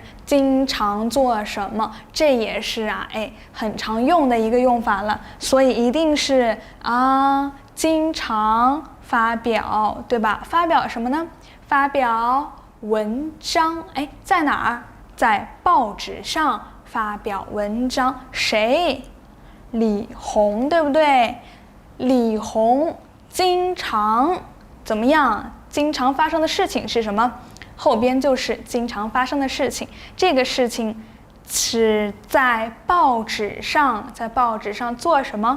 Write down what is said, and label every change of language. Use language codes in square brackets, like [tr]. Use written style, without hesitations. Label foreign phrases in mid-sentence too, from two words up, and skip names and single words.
[zh] 經常做什麼？這也是啊，很常用的一個用法了，所以一定是啊，經常發表，對吧？發表什麼呢？發表文章。在哪兒？在報紙上發表文章。誰？李紅，對不對？李紅經常怎麼樣？經常發生的事情是什麼？後邊就是經常發生的事情。這個事情是在報紙上，在報紙上做什麼？